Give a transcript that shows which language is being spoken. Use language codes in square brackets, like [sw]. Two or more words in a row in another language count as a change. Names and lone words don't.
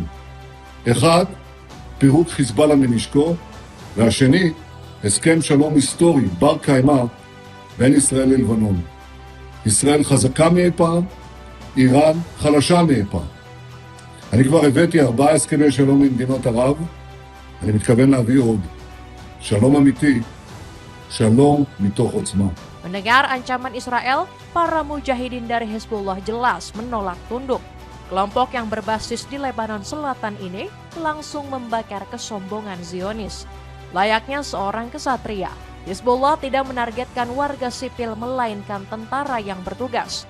[he] אחד, פירוק חיזבאללה מנשקו, והשני, הסכם שלום היסטורי בר קיימא בין ישראל ללבנון. ישראל חזקה מאי פעם, איראן חלשה מאי פעם. אני כבר הבאתי 4 הסכמי שלום עם מדינות ערב, אני מתכוון להביא עוד. שלום אמיתי, שלום מתוך עוצמה. [id] Mendengar ancaman Israel, para mujahidin dari Hizbullah jelas menolak tunduk. Kelompok yang berbasis di Lebanon Selatan ini langsung membakar kesombongan Zionis. Layaknya seorang kesatria, Hizbullah tidak menargetkan warga sipil melainkan tentara yang bertugas.